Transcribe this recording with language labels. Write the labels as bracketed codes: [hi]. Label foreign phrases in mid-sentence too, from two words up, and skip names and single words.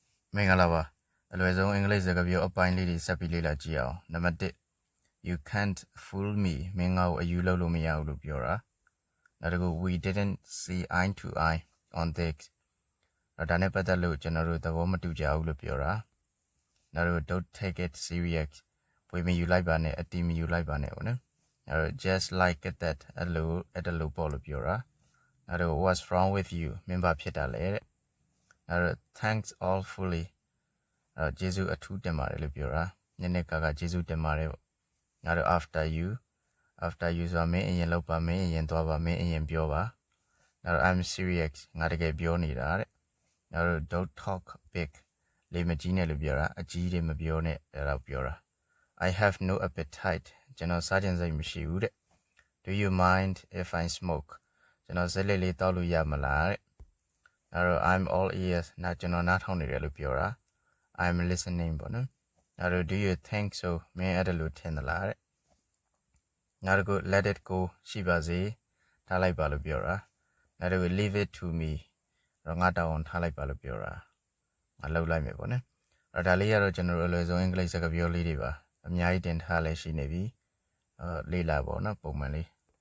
[my] မင်္ဂလာပါအလွယ်ဆုံးအင်္ဂလိပ်စကားပြောအပိုင်းလေးတွေဆက်ပြီးလေ့လာကြည့်အောင်နံပါတ်1 [en] you can't fool me [my] မင်းငါ့ကိုအယူလုပ်လို့မရဘူးလို့ပြောတာနောက်တစ်ခု [en] we didn't see eye to eye on this [my] ဒါနဲ့ပတ်သက်လို့ကျွန်တော်တို့သဘောမတူကြဘူးလို့ပြောတာနောက်တစ်ခု [en] don't take it [my] serious ဝေမယူလိုက်ပါနဲ့အတီးမယူလိုက်ပါနဲ့ပေါ့နော်နောက် [en] just like that [my] အဲ့လိုပေါ့လို့ပြောတာနောက် [en] what's wrong with you [my] မင်းဘာဖြစ်တာလဲတဲ့နောက် [en] thanks awfully [my] ကျေးဇူးအထူးတင်ပါတယ်လို့ပြောတာနည်းနည်းကာကျေးဇူး တင်ပါတယ်ပေါ့နောက် [en] after you [my] ဆိုတာမင်းအရင်လောက်ပါမင်းအရင်သွားပါမင်းအရင်ပြောပါနောက် [en] I'm serious [my] ငါတကယ်ပြောနေတာတဲ့နောက် [en] don't talk big [my] လေမ ကြီးနဲ့လို့ပြောတာအကြီးတွေမပြောနဲ့အဲ့ဒါပြောတာ [en] I have no appetite [my] ကျွန်တော်စားခြင်းစိတ်မရှိဘူးတဲ့ [en] Do you mind if I smoke [my] ကျွန်တော်စိတ်လေးတောက်လို့ရမလားတဲ့နောက် [en] I'm all ears [my] ကျွန်တော်နားထောင်နေတယ်လို့ပြောတာ [en] I'm listening [my] ပေါ့နော်နောက် [en] do you think so [my] မင်းအဲ့ဒါလို့ထင်သလားတဲ့နောက်တစ်ခု [en] let it go [my] ရှိပါစေထားလိုက်ပါလို့ပြောတာနောက်တစ်ခု [en] leave it to me [my] တော့ငါတောင်းထားလိုက်ပါလို့ပြောတာငါလှုပ်လိုက်မယ်ပေါ့နော်အဲ့ဒါလေးကတော့ကျွန်တော်တို့အလွယ်ဆုံးအင်္ဂလိပ်စကားပြောလေးတွေပါအများကြီးတင်ထားလဲရှိနေပြီလေ့လာပေါ့နော်ပုံမှန်လေး